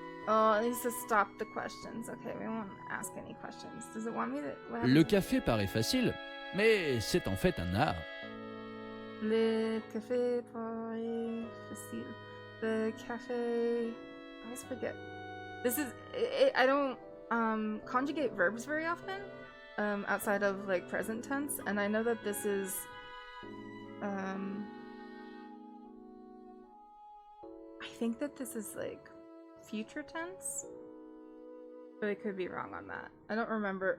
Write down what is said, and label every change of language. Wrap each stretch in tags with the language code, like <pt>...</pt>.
<en>Oh, it needs to stop the questions. Okay, we won't ask any questions. Does it want me to...</en> <fr>Le café paraît facile, mais c'est en fait un art. Le café paraît facile.</fr> <en>The café... always forget. This is I don't conjugate verbs very often, outside of like present tense, and I know that this is I think that this is like future tense, but I could be wrong on that. I don't remember.</en>